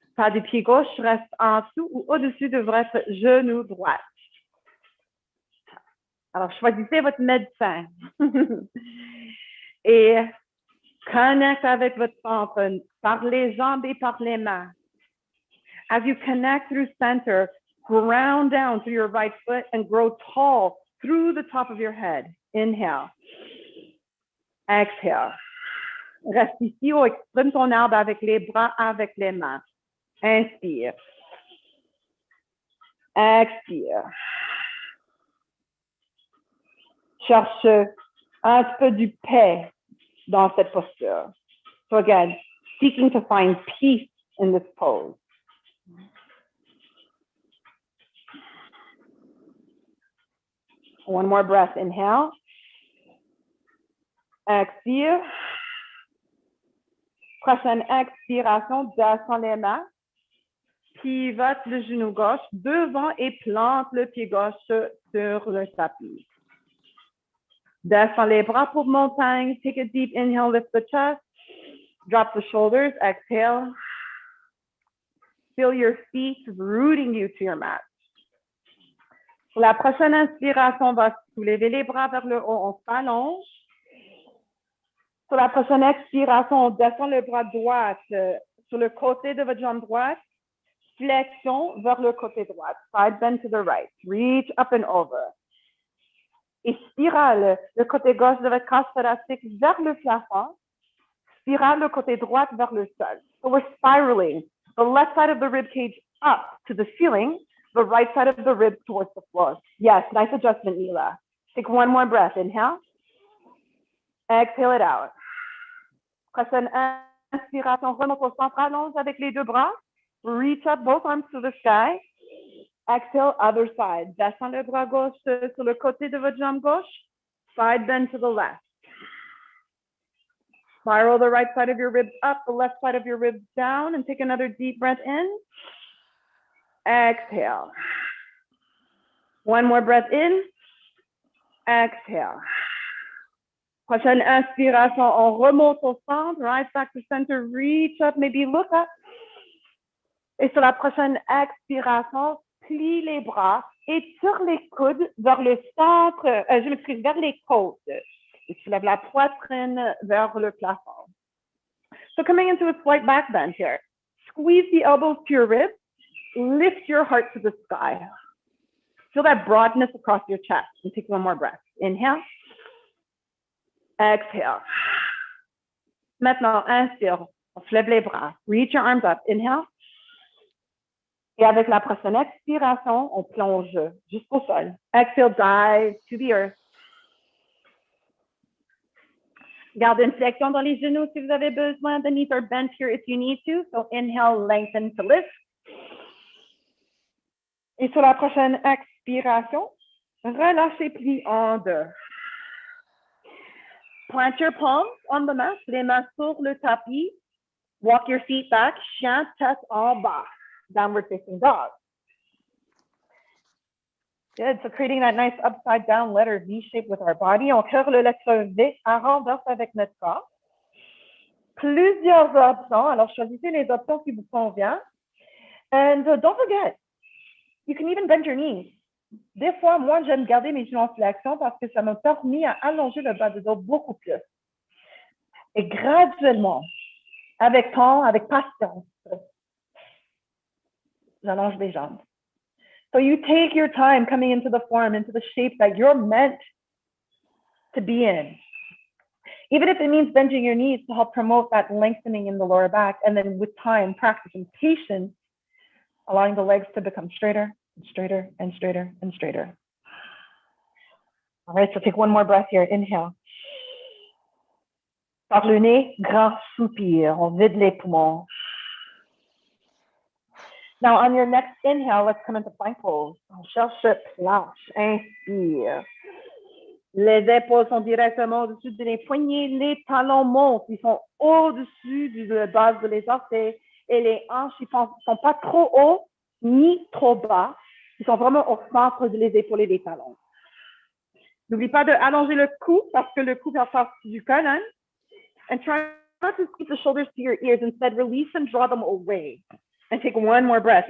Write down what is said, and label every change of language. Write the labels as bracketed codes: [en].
[fr] Pas du pied gauche reste en dessous ou au-dessus de votre genou droit. Alors, choisissez votre médecin. Et connecte avec votre centre par les jambes et par les mains. [en] As you connect through center, ground down through your right foot and grow tall through the top of your head. Inhale. Exhale. [fr] Reste ici ou exprime ton arbre avec les bras, avec les mains. Inspire. Expire. Cherche un peu du paix dans cette posture. [en] So again, seeking to find peace in this pose. One more breath. Inhale. [fr] Expire. Prochaine expiration, descends les mains. Pivote le genou gauche devant et plante le pied gauche sur le tapis. Descends les bras pour montagne. [en] Take a deep inhale, lift the chest. Drop the shoulders. Exhale. Feel your feet rooting you to your mat. [fr] Pour la prochaine inspiration, on va soulever les bras vers le haut. On s'allonge. Pour la prochaine expiration, on descend le bras droit sur le côté de votre jambe droite. Flexion vers le côté droit. [en] Side bend to the right. Reach up and over. [fr] Et spirale le côté gauche de votre cage thoracique vers le plafond. Spirale le côté droit vers le sol. [en] So we're spiraling. The left side of the rib cage up to the ceiling. The right side of the ribs towards the floor. Yes, nice adjustment, Mila. Take one more breath. Inhale. Exhale it out. [fr] Prochaine inspiration, remonte au centre, allonge avec les deux bras. [en] Reach up both arms to the sky. Exhale, other side. [fr] Descends le bras gauche sur le côté de votre jambe gauche. [en] Side bend to the left. Spiral the right side of your ribs up, the left side of your ribs down, and take another deep breath in. Exhale. One more breath in. Exhale. [fr] Prochaine inspiration, on remonte au centre, [en] right back to center, reach up, maybe look up. [fr] Et sur la prochaine expiration, plie les bras, étire les coudes vers le centre, vers les côtes. Et soulève la poitrine vers le plafond. [en] So coming into a slight back bend here. Squeeze the elbows to your ribs. Lift your heart to the sky. Feel that broadness across your chest. And take one more breath. Inhale. Exhale. [fr] Maintenant, inspire. On soulève les bras. [en] Reach your arms up. Inhale. [fr] Et avec la prochaine expiration, on plonge jusqu'au sol. [en] Exhale, dive to the earth. [fr] Gardez une flexion dans les genoux si vous avez besoin. [en] The knees are bent here if you need to. So inhale, lengthen to lift. [fr] Et sur la prochaine expiration, relâchez, plie en deux. [en] Plant your palms on the mat, [fr] les mains sur le tapis. [en] Walk your feet back, [fr] chien, tête en bas. [en] Downward facing dog. Good, so creating that nice upside down letter V shape with our body. [fr] On cœur le lettre V à renverse avec notre corps. Plusieurs options. Alors, choisissez les options qui vous conviennent. [en] And don't forget, you can even bend your knees. [fr] Des fois, moi, j'aime garder mes genoux en flexion parce que ça m'a permis à allonger le bas du dos beaucoup plus. Et graduellement, avec temps, avec patience, j'allonge les jambes. [en] So you take your time coming into the form, into the shape that you're meant to be in. Even if it means bending your knees to help promote that lengthening in the lower back, and then with time, practice, and patience, allowing the legs to become straighter and straighter and straighter and straighter. All right, so take one more breath here. Inhale. [fr] Par le nez, grand soupir. On vide les poumons. [en] Now, on your next inhale, let's come into plank pose. [fr] On cherche planche. Inspire. Les épaules sont directement au-dessus des poignets. Les talons montent. Ils sont au-dessus de la base de les orteils. Et les hanches, ils ne sont pas trop hauts ni trop bas. qui sont vraiment au centre des épaules et des talons. N'oublie pas d'allonger le cou parce que le cou fait partie du colonne. [en] And try not to squeeze the shoulders to your ears. Instead, release and draw them away. And take one more breath.